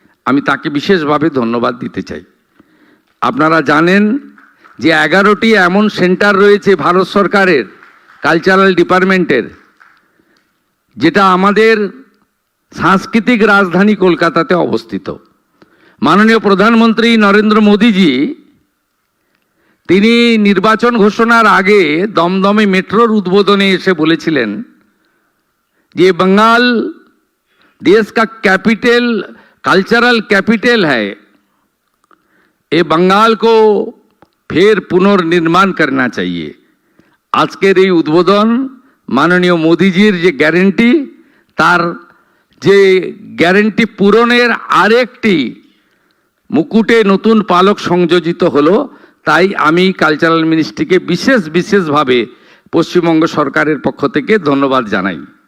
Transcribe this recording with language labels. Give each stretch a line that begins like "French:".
Bangla: আমি তাকে বিশেষভাবে ধন্যবাদ দিতে চাই। আপনারা জানেন যে 11টি এমন সেন্টার রয়েছে ভারত সরকারের কালচারাল ডিপার্টমেন্টের, যেটা আমাদের সাংস্কৃতিক রাজধানী কলকাতাতে অবস্থিত। মাননীয় প্রধানমন্ত্রী নরেন্দ্র মোদীজি তিনি নির্বাচন ঘোষণার আগে দমদমে মেট্রোর উদ্বোধনে এসে বলেছিলেন যে
Hindi: बंगाल देश का कैपिटल कल्चरल कैपिटल है, ये बंगाल को फिर पुनर्निर्माण करना चाहिए।
Bangla: আজকের এই উদ্বোধন মাননীয় মোদীজির যে গ্যারেন্টি, তার যে গ্যারেন্টি পূরণের আরেকটি মুকুটে নতুন পালক সংযোজিত হলো। তাই আমি কালচারাল মিনিস্ট্রিকে বিশেষভাবে পশ্চিমবঙ্গ সরকারের পক্ষ থেকে ধন্যবাদ জানাই।